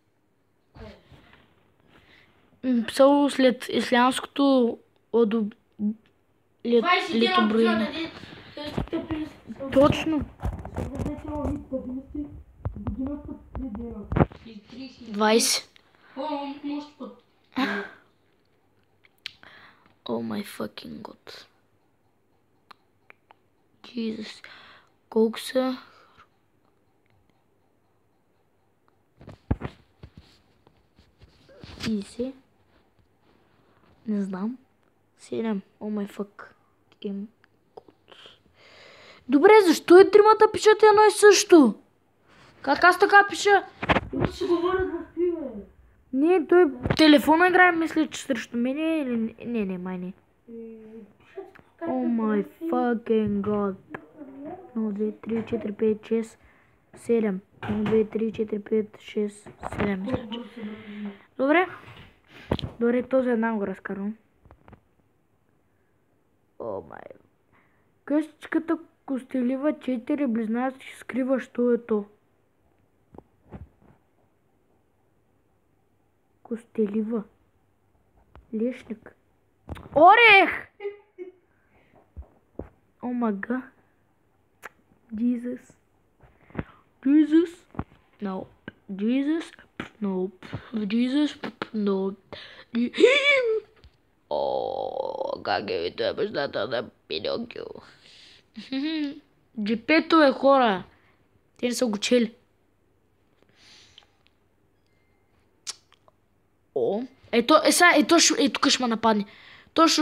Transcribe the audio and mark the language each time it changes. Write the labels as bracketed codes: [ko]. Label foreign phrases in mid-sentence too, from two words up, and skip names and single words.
[bg] Писало след ислямското летоброене. Точно. 20. [en] Oh my fucking god. [bg] Jesus. Колко са? Иси. Не знам. 7. [en] Oh my fuck. [bg] Добре, защо и тримата пишат едно и също? Как аз така пиша? Ще говорят в пиве. Не, той телефона играе, мисля, че срещу мене или... Не, май не. [en] Oh my fucking god. [bg] 0, 2, 3, 4, 5, 6, 7. 0, 2, 3, 4, 5, 6, 7. Мисля, че. Добре, този една го разкарвам. [en] Oh my. [bg] Къщичката Костелива 4 близнаци скрива, що е то. Костелива. Лешник. Орех! [en] Oh my god. Jesus. Jesus. No. Jesus. No. Jesus. No. [bg] О, как е това бащата на Пинокио. Джипето е хора. Те не са го чели. О, тук ще ме нападне. Точно.